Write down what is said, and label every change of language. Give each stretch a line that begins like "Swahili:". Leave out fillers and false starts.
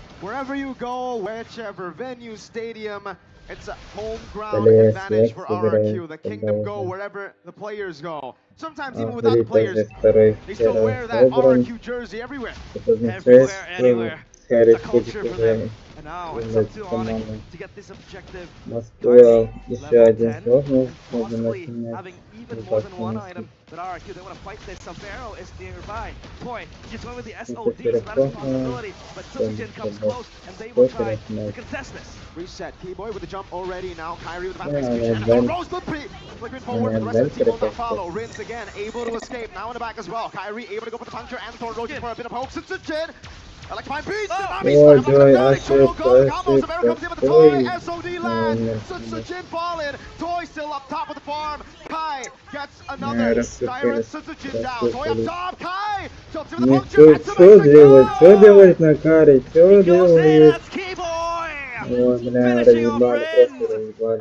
English: Wherever you go, whichever venue, stadium, it's a home ground advantage for RRQ. The Kingdom go wherever the players go. Sometimes even without the players, they still wear that RRQ jersey everywhere. Everywhere, anywhere. It's a culture for them. And now it's up to Onyx to get this objective.
Russian: Москва еще один сложный,
English: Possibly having even more than one item. But RRQ, they want to fight this. Savero is nearby. Toy just went with the SOD, so that is a possibility. But Sujin comes close, and they will try to contest this. Reset. Keyboy with the jump already. Now Kyrie with the fast execution. And Rose flipping forward for the rest of the team on the follow. Rins again, able to escape. Now in the back as well. Kyrie able to go for the puncture and Thorn Roach for a bit of hope. Sujin. Electrifying beast.
Russian: Ой, Джой, ошибка.
English: Comes in with the toy. SOD land. Sujin falling. Toy still up top of the farm. Kai gets another. Siren Sujin down. Toy up top. Kai jumps in with the puncture.
Russian: Что делать? Что делать на каре? Что делать? Ой, бля, разъебали, просто разъебали.